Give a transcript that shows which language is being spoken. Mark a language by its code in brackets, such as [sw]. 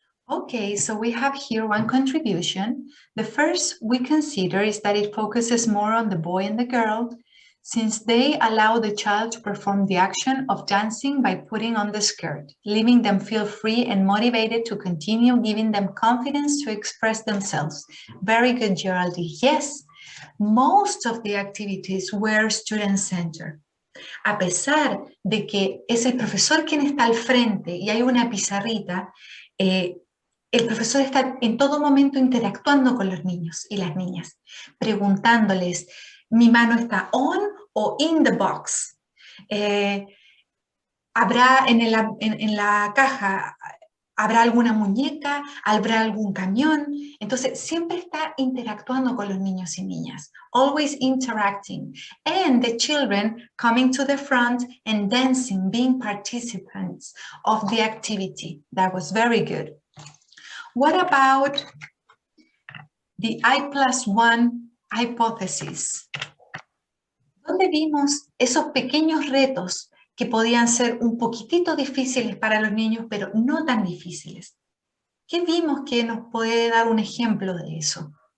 [en] Okay, so we have here one contribution. The first we consider is that it focuses more on the boy and the girl, since they allow the child to perform the action of dancing by putting on the skirt, leaving them feel free and motivated to continue, giving them confidence to express themselves. Very good, Geraldine. Yes, most of the activities were student-centered. [es] A pesar de que es el profesor quien está al frente y hay una pizarrita, el profesor está en todo momento interactuando con los niños y las niñas, preguntándoles, ¿mi mano está on o [en] in the box? [es] ¿Habrá en la caja, habrá alguna muñeca? ¿Habrá algún camión? Entonces, siempre está interactuando con los niños y niñas, [en] always interacting. And the children coming to the front and dancing, being participants of the activity. That was very good. What about the I+1 hypothesis? [es] ¿Dónde vimos esos pequeños retos que podían ser un poquitito difíciles para los niños, pero no tan difíciles? ¿Qué vimos que nos puede dar un ejemplo de eso?